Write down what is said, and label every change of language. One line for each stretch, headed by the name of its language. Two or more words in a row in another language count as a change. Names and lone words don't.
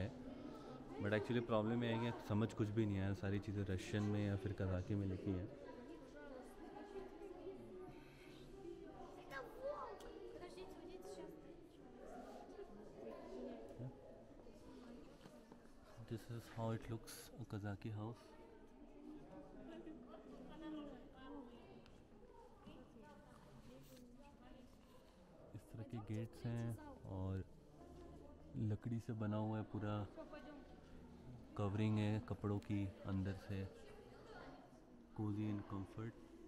English: But actually problem
Hindi: ये है कि समझ कुछ भी नहीं आया, सारी चीज़ें रशियन में या फिर कज़ाकी में लिखी हैं।
Russian: Это волк! Подождите, уйдите сейчас.
English: This is how it looks a Kazakhi house.
Hindi: इस तरह के गेट्स हैं, और लकड़ी से बना हुआ है पूरा, कवरिंग है कपड़ों की अंदर से,
English: cozy and comfort.